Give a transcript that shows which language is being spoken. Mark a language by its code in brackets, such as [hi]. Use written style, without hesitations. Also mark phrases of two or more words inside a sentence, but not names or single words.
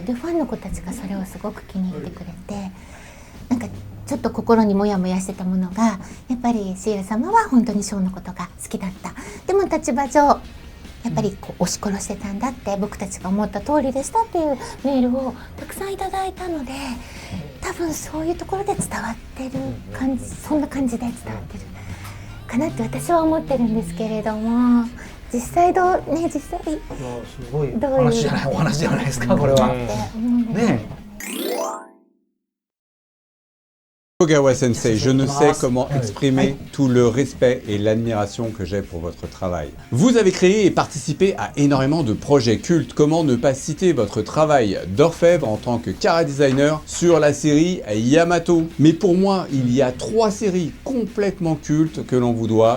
[ja] でファンの子たちがそれをすごく気に入ってくれて、なんかちょっと心にモヤモヤしてたものが、やっぱりシーラ様は本当にショーのことが好きだった、でも立場上やっぱり押し殺してたんだって、僕たちが思った通りでしたっていうメールをたくさんいただいたので、多分そういうところで伝わってる感じ、そんな感じで伝わってるかなって私は思ってるんですけれども、実際実際すごいどういうお話じゃないですか、これは。ね。 [fr] Kogawa Sensei, je ne sais comment exprimer tout le respect et l'admiration que j'ai pour votre travail. Vous avez créé et participé à énormément de projets cultes. Comment ne pas citer votre travail d'orfèvre en tant que chara-designer sur la série Yamato? Mais pour moi, il y a 3 séries complètement cultes que l'on vous doit.